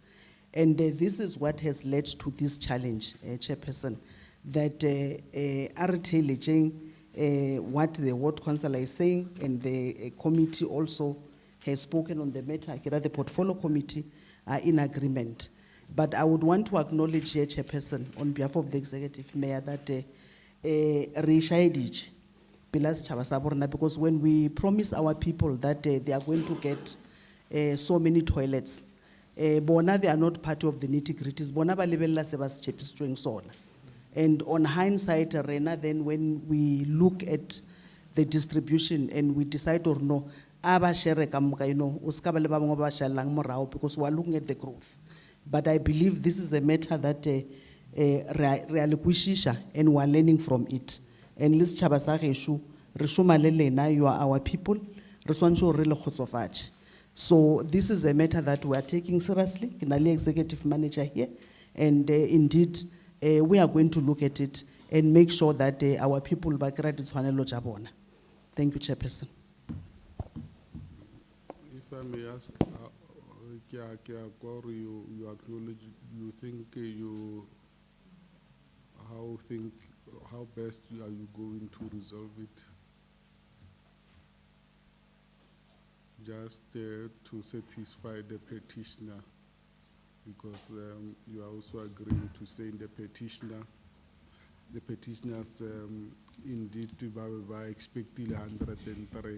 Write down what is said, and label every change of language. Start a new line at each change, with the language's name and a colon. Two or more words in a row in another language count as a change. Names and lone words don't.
English: And this is what has led to this challenge, Chairperson, that what the ward councillor is saying, and the committee also has spoken on the matter, the portfolio committee are in agreement. But I would want to acknowledge here, Chairperson, on behalf of the executive mayor, that
Southern Sotho: pela setjhaba sa bo rona,
English: because when we promise our people that they are going to get so many toilets, bona they are not part of the nitty-gritties,
Southern Sotho: bona ba lebella se ba se tshepisitsweng sona.
English: And on hindsight, Rena, then when we look at the distribution and we decide or no,
Northern Sotho: aba share ka moka,
English: you know,
Southern Sotho: o ska ba le ba bangwe ba shallang morao,
English: because we are looking at the growth. But I believe this is a matter that
Northern Sotho: re a le kwishisha
English: and we are learning from it.
Northern Sotho: And le setjhaba sa gešo, re šoma le lena,
English: you are our people,
Southern Sotho: re swantse hore re le kgotsofatše.
English: So this is a matter that we are taking seriously.
Northern Sotho: Ke na le
English: executive manager here, and indeed we are going to look at it and make sure that our people
Northern Sotho: ba kry-a ditshwanelo tša bona.
English: Thank you, Chairperson. If I may ask, you acknowledge, you think how best are you going to resolve it? Just to satisfy the petitioner, because you are also agreeing to say in the petitioners indeed are expecting 103.